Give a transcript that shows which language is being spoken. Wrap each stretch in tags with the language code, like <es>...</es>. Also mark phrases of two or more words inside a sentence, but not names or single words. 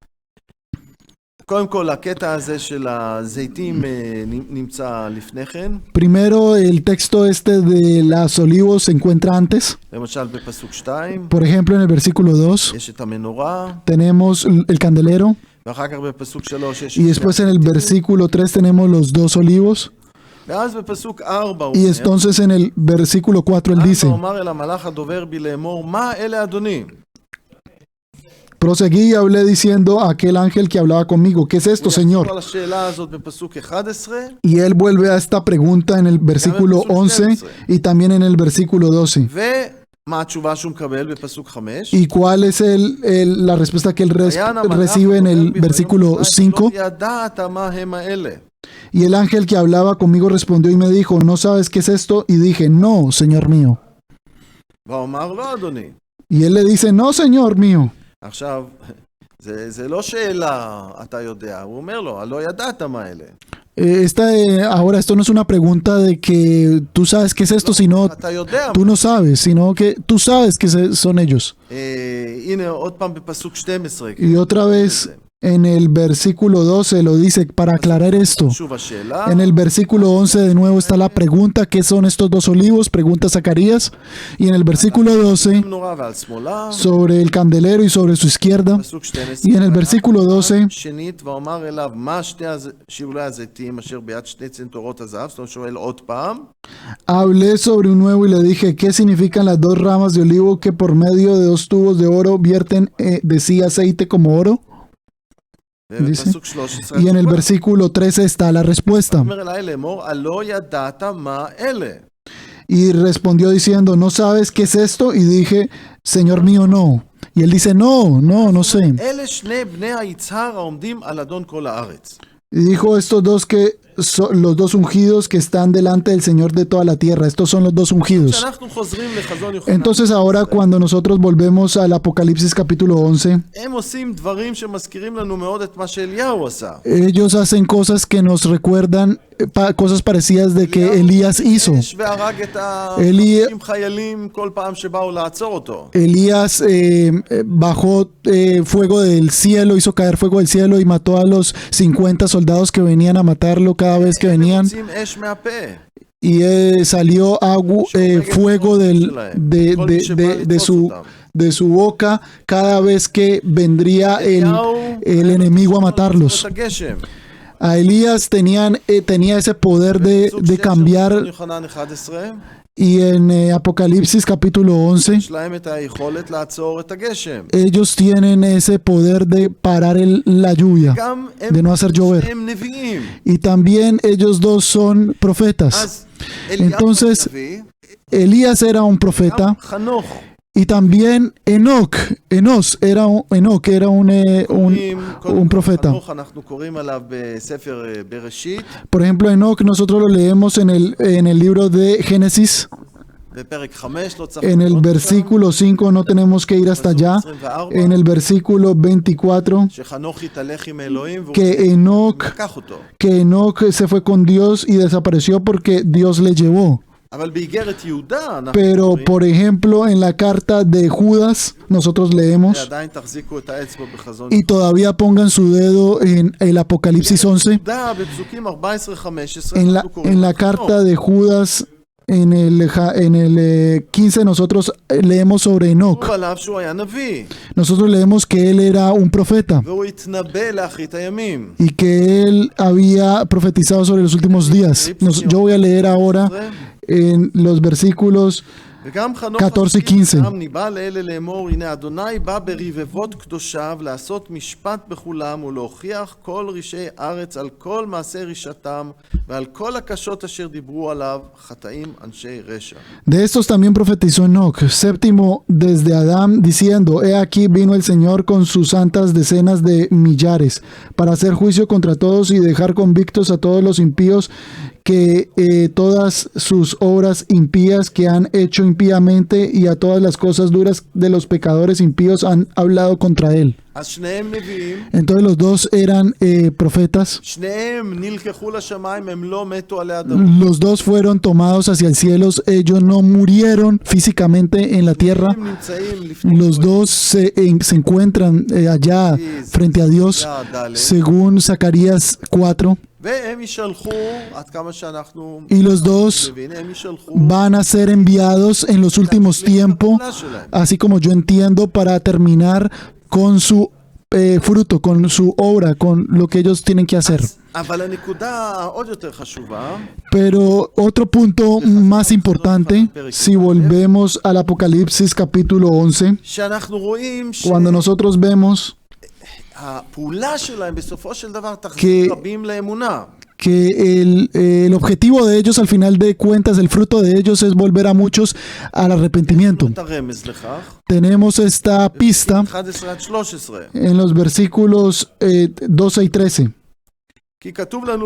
<es>Primero, el texto de los olivos se encuentra antes. Por ejemplo, en el versículo 2 tenemos el candelero, y después en el versículo 3 tenemos los dos olivos.</es> <he>ואז בפסוק 4 הוא</he> <es>Y</es> <he>אומר,</he> <es>entonces en el versículo 4 él</es> <he>אז</he> <es>dice,</es> <he>ואומר אל המלאך הדובר בי לאמור, מה אלה אדוני?</he> <es>proseguí y hablé diciendo a aquel ángel que hablaba conmigo, ¿qué es esto,</es> <he>הוא יחזור</he> <es>Señor?</es> <he>על השאלה הזאת בפסוק 11,</he> <es>Y él vuelve a esta pregunta en el versículo 11 y también en el versículo 12.</es> <he>ומה התשובה שהוא מקבל בפסוק 5?</he> <es>¿Y cuál es la respuesta que él</es> <he>ויען המלאך</he> <es>recibe en</es> <he>הדובר</he> <es>el</es> <he>בי</he> <es>versículo</es> <he>ויאמר,</he> <es>5?</es> <he>לא ידעת מה הם האלה.</he> <es>Y el ángel que hablaba conmigo respondió y me dijo, ¿no sabes qué es esto? Y dije, no, Señor mío.</es> <he>ואומר לא אדוני.</he> <es>Y él le dice, no, Señor mío.</es> <he>עכשיו, זה לא שאלה אתה יודע, הוא אומר לו, לא ידעת מה אלה.</he> <es>Ahora esto no es una pregunta de que tú sabes qué es esto, sino</es> <he>אתה יודע.</he> <es>tú no sabes, sino que tú sabes que son ellos.</es> <he>הנה עוד פעם בפסוק 12.</he> <es>Y otra vez en el versículo 12 lo dice para aclarar esto.</es> <he>שוב השאלה.</he> <es>En el versículo 11 de nuevo está la pregunta, ¿qué son estos dos olivos? Pregunta Zacarías. Y en el versículo 12</es> <he>נורא ועל שמאלה.</he> <es>sobre el candelero y sobre su izquierda.</es> <he>פסוק 12.</he> <es>Y en el versículo 12</es> <he>שנית ואומר אליו, מה שתי שיבולי הזיתים אשר ביד שתי צנתורות הזהב? זאת אומרת שואל עוד פעם.</he> <es>hablé sobre un nuevo y le dije, ¿qué significan las dos ramas de olivo que por medio de dos tubos de oro vierten de sí aceite como oro? Dice.</es> <he>בפסוק 13.</he> <es>Y en el versículo 13 está la respuesta.</es> <he>אומר אליי לאמור, הלא ידעת מה אלה.</he> <es>Y respondió diciendo, ¿no sabes qué es esto? Y dije, Señor mío, no. Y él dice, no sé.</es> <he>אלה שני בני היצהר העומדים על אדון כל הארץ.</he> <es>Y dijo estos dos que son los dos ungidos que están delante del Señor de toda la tierra. Estos son los dos ungidos.</es> <he>כשאנחנו חוזרים לחזון יוחנן,</he> <es>Entonces ahora cuando nosotros volvemos al Apocalipsis capítulo 11,</es> <he>הם עושים דברים שמזכירים לנו מאוד את מה שאליהו עשה.</he> <es>ellos hacen cosas que nos recuerdan cosas parecidas de que Elías hizo.</es> <he>אש והרג את אלי- ה-50 חיילים כל פעם שבאו לעצור אותו.</he> <es>Elías bajó fuego del cielo, hizo caer fuego del cielo y mató a los 50 soldados que venían a matarlo cada vez que</es> <he>הם</he> <es>venían.</es> <he>מוצאים אש מהפה.</he> <es>Y salió fuego de su boca cada vez que vendría el enemigo a matarlos.</es> <he>את הגשם.</he> <es>A Elías tenía ese poder</es> <he>בפסוק</he> <es>de</es> <he>6</he> <es>cambiar.</es> <he>של יוחנן 11,</he> <es>Y en Apocalipsis capítulo 11,</es> <he>יש להם את היכולת לעצור את הגשם.</he> <es>ellos tienen ese poder de parar la lluvia,</es> <he>גם</he> <es>de no hacer llover.</es> <he>הם נביאים.</he> <es>Y también ellos dos son profetas.</es> <he>אז אליהו</he> <es>Entonces,</es> <he>הנביא,</he> <es>Elías era un profeta.</es> <he>גם חנוך.</he> <es>Y también Enos era un profeta.</es> <he>חנוך אנחנו קוראים עליו בספר בראשית,</he> <es>Por ejemplo, Enoch nosotros lo leemos en el libro de Génesis.</es> <he>בפרק 5, לא צריך</he> <es>En el</es> <he>לראות</he> <es>versículo 5 no tenemos que ir hasta allá. En el versículo 24,</es> <he>שחנוך התהלך עם אלוהים והוא</he> <es>que</es> <he>לקח אותו.</he> <es>Enoch se fue con Dios y desapareció porque Dios le llevó.</es> <he>אבל באיגרת יהודה אנחנו</he> <es>Pero,</es> <he>קוראים,</he> <es>por ejemplo, en la carta de Judas nosotros leemos,</es> <he>ועדיין תחזיקו את האצבע בחזון.</he> <es>y todavía pongan su dedo en el Apocalipsis 11,</es> <he>יהודה בפסוקים 14-15</he> <es>en</es> <he>אנחנו קוראים</he> <es>la</es> <he>על חנוך.</he> <es>carta de Judas, en el 15 nosotros leemos sobre Enoch.</es> <he>כתוב עליו שהוא היה נביא,</he> <es>Nosotros leemos que él era un profeta</es> <he>והוא התנבא לאחרית הימים.</he> <es>y que él había profetizado sobre los últimos días. Yo voy a leer ahora en los versículos</es> <he>וגם חנוך</he> <es>14</es> <he>הנביא</he> <es>15.</es> <he>גם ניבא לאלה לאמור, הנה אדוני בא ברבבות קדושיו לעשות משפט בכולם ולהוכיח כל רשעי ארץ על כל מעשי רשעתם ועל כל הקשות אשר דיברו עליו חטאים אנשי רשע.</he> <es>De estos también profetizó Enoch, séptimo desde Adán, diciendo, he aquí vino el Señor con sus santas decenas de millares, para hacer juicio contra todos y dejar convictos a todos los impíos que todas sus obras impías que han hecho impíamente y a todas las cosas duras de los pecadores impíos han hablado contra él.</es> <he>אז שניהם נביאים,</he> <es>Entonces los dos eran profetas.</es> <he>שניהם נלקחו לשמיים, הם לא מתו עלי אדמות.</he> <es>Los dos fueron tomados hacia el cielo. Ellos no murieron físicamente en la tierra.</es> <he>הם נמצאים לפני</he> <es>Los dos se encuentran allá frente a Dios, según Zacarías 4.</es> <he>והם ישלחו, עד כמה שאנחנו</he> <es>Y los dos</es> <he>מבינים, הם ישלחו</he> <es>van a ser enviados en los últimos tiempos, así como yo entiendo, para terminar con su fruto, con su obra, con lo que ellos tienen que hacer.</es> <he>אבל הנקודה העוד יותר חשובה,</he> <es>Pero otro punto más importante, si volvemos al Apocalipsis capítulo 11,</es> <he>שאנחנו רואים</he> <es>cuando nosotros vemos</es> <he>שהפעולה שלהם בסופו של דבר תחזיר רבים לאמונה.</he> <es>que el objetivo de ellos, al final de cuentas, el fruto de ellos es volver a muchos al arrepentimiento.</es> <he>את הרמז לכך,</he> <es>Tenemos esta pista</es> <he>11 עד 13.</he> <es>en los versículos 12 y 13,</es> <he>כי כתוב לנו</he>